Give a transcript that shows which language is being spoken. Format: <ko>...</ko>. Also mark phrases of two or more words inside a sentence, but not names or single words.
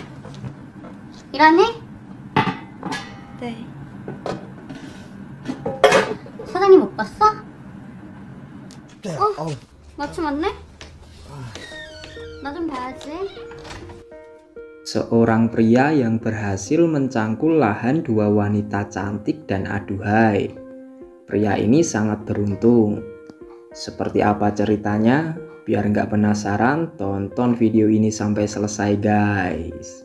<ko>일하니? 네. 사장님 못 봤어? 네. 마침 왔네? 나 좀 봐야지.</ko> <id>Seorang pria yang berhasil mencangkul lahan dua wanita cantik dan aduhai. Pria ini sangat beruntung. Seperti apa ceritanya? Biar nggak penasaran, tonton video ini sampai selesai guys.</id>